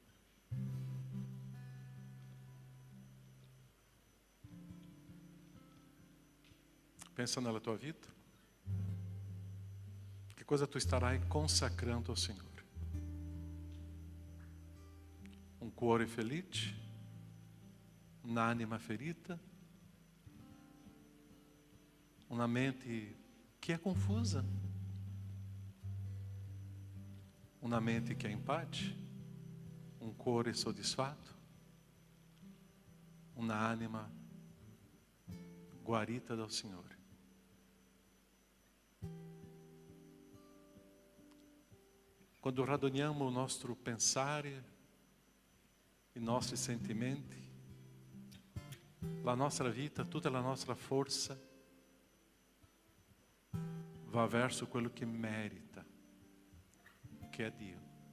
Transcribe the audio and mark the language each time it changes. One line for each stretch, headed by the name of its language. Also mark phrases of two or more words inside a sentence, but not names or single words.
Italian: Pensa nella tua vita. Che cosa tu starai consacrando ao Signore. Um cuore felice, un'anima ferita,
Portuguese: uma mente que é confusa, uma mente que é em paz,
Italian: um cuore soddisfatto, uma anima guarita dal Signore. Quando raduniamo il nostro pensare, i nostri sentimenti, la nostra vita, tutta la nostra forza va verso quello che merita, che è Dio.